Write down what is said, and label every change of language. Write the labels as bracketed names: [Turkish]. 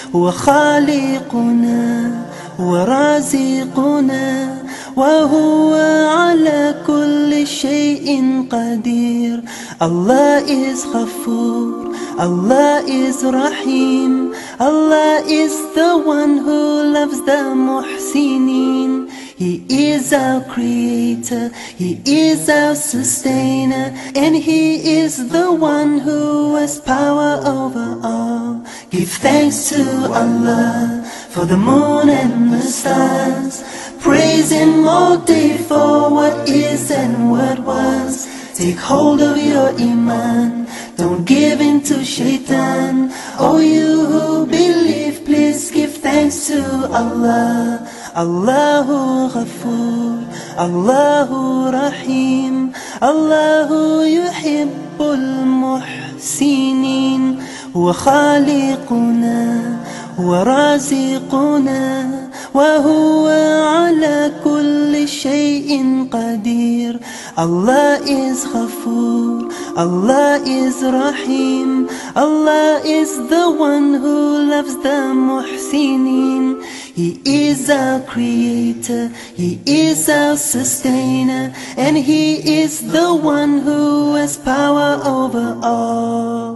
[Arabic] هو خالقنا ورازقنا وهو على كل شيء قدير. [English] Allah is Ghafoor, Allah is Rahim, Allah is the one who loves the Muhsinin. He is our creator, He is our sustainer, and He is the one who has power over all. Give thanks to Allah for the moon and the stars. Praise Him all day for what is and what was. Take hold of your Iman, don't give in to Shaitan. Oh, you who believe, please give thanks to Allah. [Arabic] Allahu Ghafoor, Allahu Rahim, Allahu Yuhibbul Muhsinin. هو خالقنا ورازقنا وهو على كل شيء قدير. [English] Allah is Ghafoor, Allah is Rahim, Allah is the one who loves the Muhsinin. He is our creator, He is our sustainer, and He is the one who has power over all.